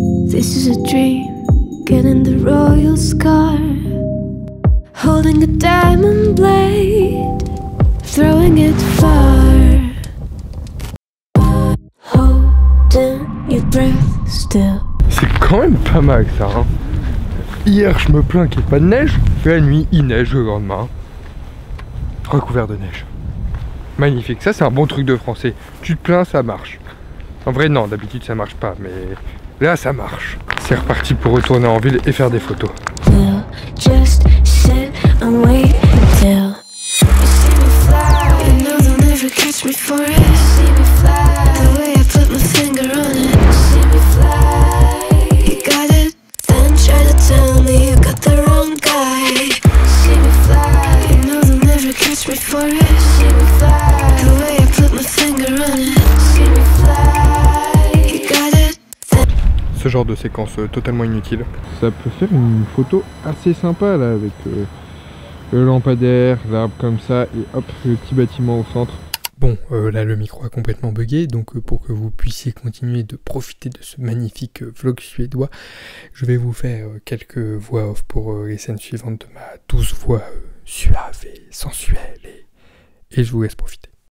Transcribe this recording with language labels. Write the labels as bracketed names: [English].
[English] This is a dream, getting the royal scar, holding a diamond blade, throwing it far, holding your breath still. [French] C'est quand même pas mal ça, hein. Hier je me plains qu'il n'y ait pas de neige, la nuit il neige le lendemain. Recouvert de neige. Magnifique, ça c'est un bon truc de français. Tu te plains, ça marche. En vrai non, d'habitude ça marche pas, mais là ça marche. C'est reparti pour retourner en ville et faire des photos. [English] We'll just sit and wait until you see me fly. You know they'll never catch me for it. You see me fly, the way I put my finger on it. You see me fly, you got it. Then try to tell me you got the wrong guy. You see me fly, you know they'll never catch me for it. You see me fly, the way I put my finger on it. You see me fly, you got it. [French] Ce genre de séquence totalement inutile. Ça peut faire une photo assez sympa là avec le lampadaire, l'arbre comme ça et hop le petit bâtiment au centre. Bon, là le micro a complètement bugué, donc pour que vous puissiez continuer de profiter de ce magnifique vlog suédois, je vais vous faire quelques voix off pour les scènes suivantes de ma douce voix suave et sensuelle et je vous laisse profiter.